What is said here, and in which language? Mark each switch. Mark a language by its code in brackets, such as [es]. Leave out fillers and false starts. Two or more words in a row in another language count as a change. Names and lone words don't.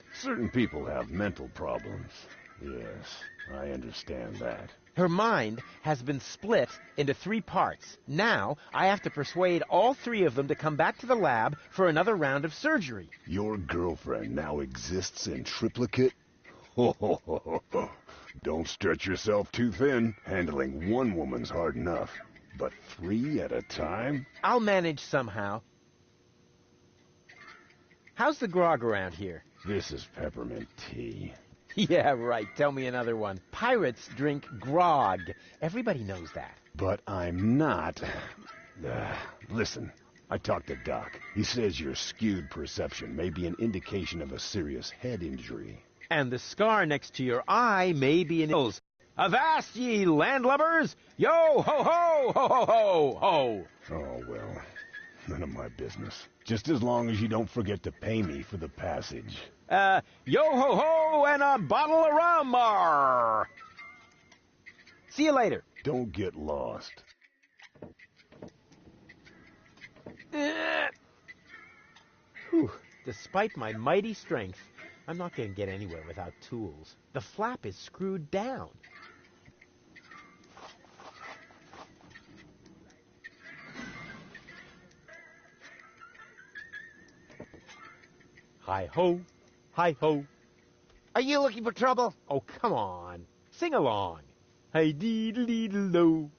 [en] Certain people have mental problems. Yes, I understand that. Her mind has been split into 3 parts. Now, I have to persuade all 3 of them to come back to the lab for another round of surgery. Your girlfriend now exists in triplicate? Ho, ho, ho, ho, ho. Don't stretch yourself too thin. Handling one woman's hard enough. But 3 at a time? I'll manage somehow. How's the grog around here? This is peppermint tea. Yeah, right. Tell me another one. Pirates drink grog. Everybody knows that. But I'm not. Listen, I talked to Doc. He says your skewed perception may be an indication of a serious head injury. And the scar next to your eye may be an... Avast, ye landlubbers! Yo, ho, ho, ho, ho, ho, ho! Oh, well, none of my business. Just as long as you don't forget to pay me for the passage. Yo, ho, ho, and a bottle of rum, arr! See you later. Don't get lost. Whew. Despite my mighty strength, I'm not going to get anywhere without tools. The flap is screwed down. Hi-ho, hi-ho. Are you looking for trouble? Oh, come on. Sing along. Hi-dee-dee-dee-do.